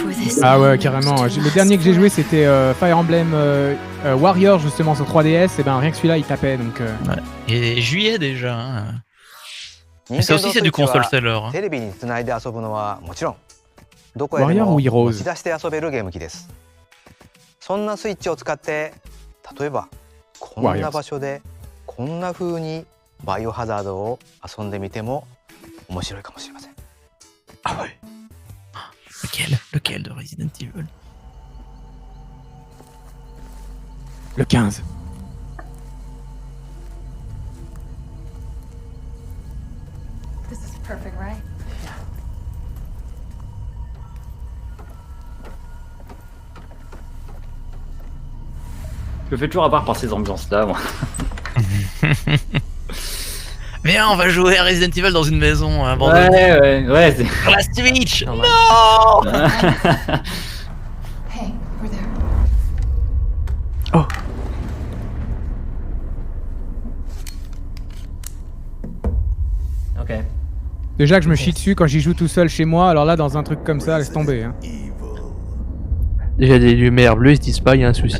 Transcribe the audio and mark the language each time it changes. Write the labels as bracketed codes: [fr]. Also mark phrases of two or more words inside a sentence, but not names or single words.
[fr] Ah ouais, carrément. Le dernier que j'ai joué, c'était Fire Emblem Warrior, justement, sur 3DS. Et ben rien que celui-là, il tapait. Donc, ouais. Et juillet déjà. Hein. Mais ça aussi, c'est du [en] console seller. [fr] Hein. Warrior ou Heroes? [ja] そんなスイッチを使って例えばこんな場所でこんな風にバイオハザードを遊んでみても面白いかもしれません。 [fr] Ah ouais. Lequel de Resident Evil? Le 15. [en] This is perfect, right? [fr] Je me fais toujours avoir par ces ambiances-là, moi. Viens, on va jouer à Resident Evil dans une maison abandonnée. Ouais. Sur la Switch. Non. [en] Hey, we're there. Oh. Ok. [fr] Déjà que je me chie dessus quand j'y joue tout seul chez moi, alors là, dans un truc comme ça, laisse tomber. Hein. Déjà des lumières bleues, ils se disent pas, il y a un souci.